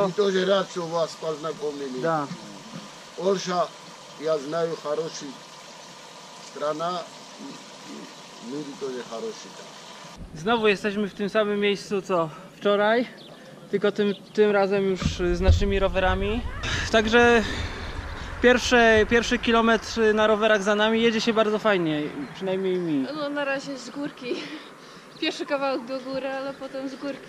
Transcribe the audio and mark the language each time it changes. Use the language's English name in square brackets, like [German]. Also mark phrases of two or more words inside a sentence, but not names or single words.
[Russian] Мы тоже рад, что вас познакомили. Да. Орша, я знаю, хорошая страна, и люди тоже хорошие. [Polish] Znowu jesteśmy w tym samym miejscu co wczoraj, tylko tym razem już z naszymi rowerami. Także pierwszy kilometr na rowerach za nami, jedzie się bardzo fajnie, przynajmniej mi. No na razie z górki. Pierwszy kawałek do góry, ale potem z górki.